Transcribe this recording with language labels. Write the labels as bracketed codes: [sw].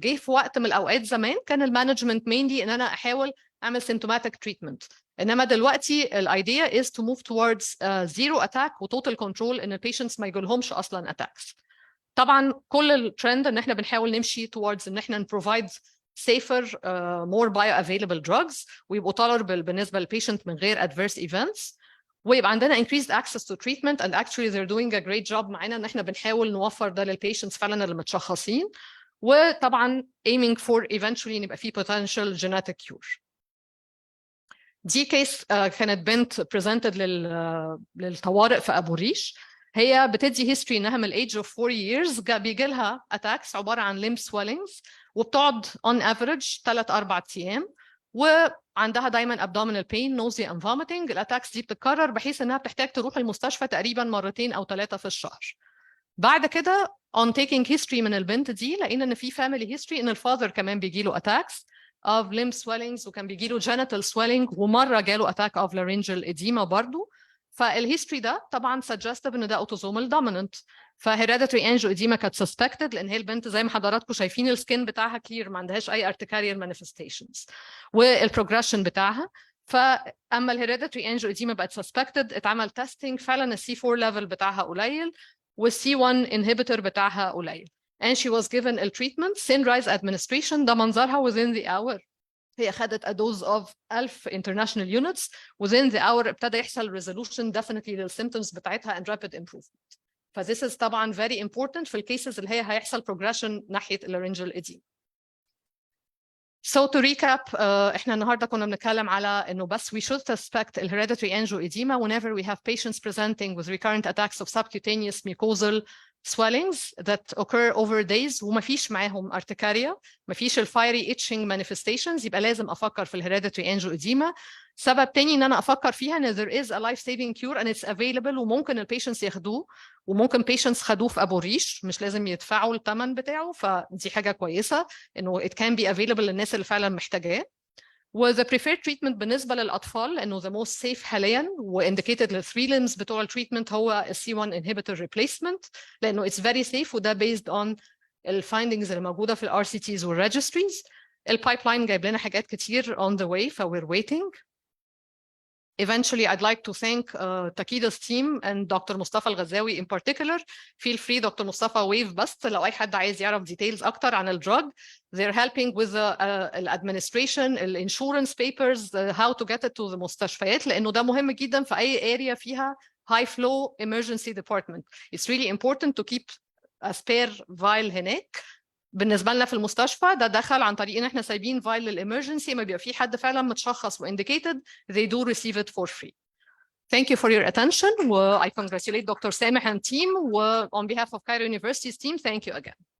[ar] جه في وقت من الاوقات زمان كان المانجمنت مينلي ان انا احاول اعمل سيمتوماتيك تريتمنت، انما دلوقتي الايديا [en] is to move towards zero attack [ar] وتوتال كنترول، ان البيشنتس ما يجيلهمش اصلا اتاكس. طبعا كل الترند ان احنا بنحاول نمشي towards ان احنا نبروفايد [en] safer more bioavailable drugs ويبقوا tolerable بالنسبة للبيشنت من غير adverse events ويبقى عندنا increased access to treatment and actually they're doing a great job معانا [ar] ان احنا بنحاول نوفر ده للبيشنتس فعلا اللي متشخصين [en] وطبعا aiming for eventually يبقى في potential genetic cure. [ar] دي كيس كانت بنت presented للطوارئ في ابو ريش. [en] هي بتدي history انها من الايج of 4 years بيجي لها attacks عباره عن limb swellings وبتقعد on average 3-4 ايام وعندها دايما abdominal pain nausea and vomiting. [ar] الاتاكس دي بتتكرر بحيث انها بتحتاج تروح المستشفى تقريبا 2 أو 3 في الشهر. بعد كده on taking history من البنت دي لقينا ان في family history ان الفاذر كمان بيجي له [en] attacks of limb swellings [ar] وكان بيجي له genital swelling ومره جاله attack of laryngeal edema برضو. فالهيستوري ده طبعا suggestive ان ده autosomal dominant. فhereditary angioedema كانت suspected لان هي البنت زي ما حضراتكم شايفين السكين بتاعها clear ما عندهاش اي articarial manifestations والبروجريشن بتاعها. فاما الهيريديتري angioedema بقت suspected اتعمل testing فعلا السي 4 level بتاعها قليل والسي 1 inhibitor بتاعها قليل [en] and she was given a treatment [ar] Synrise administration. ده منظرها [en] within the hour. [ar] هي خدت [en] a dose of 1000 international units within the hour [ar] ابتدى يحصل resolution definitely للsymptoms بتاعتها [en] and rapid improvement. [ar] فthis is طبعا very important في الكيسز اللي هي هيحصل progression ناحية laryngeal edema. [en] So to recap احنا النهارده كنا بنتكلم على انه بس we should suspect hereditary angioedema whenever we have patients presenting with recurrent attacks of subcutaneous mucosal swellings that occur over days [ar] وما فيش معاهم urticaria ما فيش الفايري itching manifestations يبقى لازم افكر في hereditary angioedema. سبب تاني ان انا افكر فيها ان [en] there is a life-saving cure and it's available [ar] وممكن البيشنتس ياخدوه وممكن patients خدوه في ابو ريش مش لازم يدفعوا الثمن بتاعه فدي حاجه كويسه انه [en] it can be available [ar] للناس اللي فعلا محتاجاه. و the preferred treatment بالنسبه للاطفال لانه the most safe حاليا و indicated لل 3 limbs بتوع التريتمنت هو ال C1 inhibitor replacement لانه [en] it's very safe [ar] وده based on الفايندنجز اللي موجوده في ال RCTs وال registries. البايبلاين جايب لنا حاجات كتير on the way ف [en] we're waiting. Eventually, I'd like to thank Takida's team and Dr. Mustafa Al-Ghazawi in particular. Feel free, Dr. [ar] Mustafa, wave bust لو أي حد عايز يعرف details أكتر عن الدرug. [en] They're helping with the administration, the insurance papers, how to get it to the مستشفيات [ar] لأنه ده مهم جدا [en] في أي area فيها high flow emergency department. It's really important to keep a spare vial هناك. [ar] بالنسبه لنا في المستشفى ده دخل عن طريق ان احنا سايبين فايل للامرجنسي ما بيبقى في حد فعلا متشخص وانديكيتد [en] they do receive it for free. Thank you for your attention. I congratulate Dr. Sameh and team. On behalf of Cairo University's team, thank you again.